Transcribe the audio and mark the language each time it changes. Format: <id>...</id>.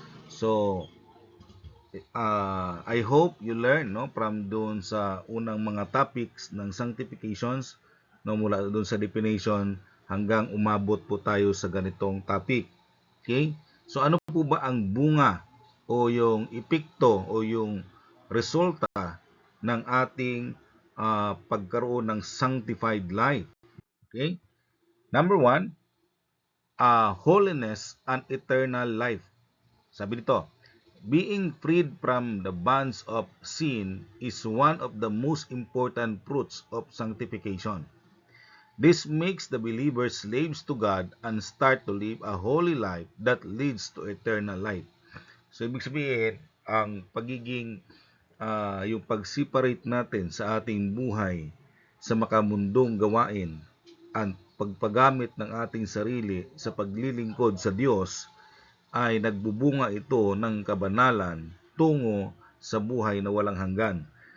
<en>So I hope you learn,</en> <tl>no, from doon sa unang mga topics ng sanctifications, no, mula doon sa definition hanggang umabot po tayo sa ganitong topic. Okay? So ano po ba ang bunga o yung epekto o yung resulta ng ating pagkaroon ng sanctified life? Okay?</tl> <en>Number one, holiness and eternal life.</en> <tl>Sabi dito,</tl> <en>being freed from the bonds of sin is one of the most important fruits of sanctification. This makes the believer slaves to God and start to live a holy life that leads to eternal life.</en> <tl>So, ibig sabihin, ang pagiging, yung pag-separate natin sa ating buhay sa makamundong gawain at pagpagamit ng ating sarili sa paglilingkod sa Diyos ay nagbubunga ito ng kabanalan tungo sa buhay na walang hanggan.</tl>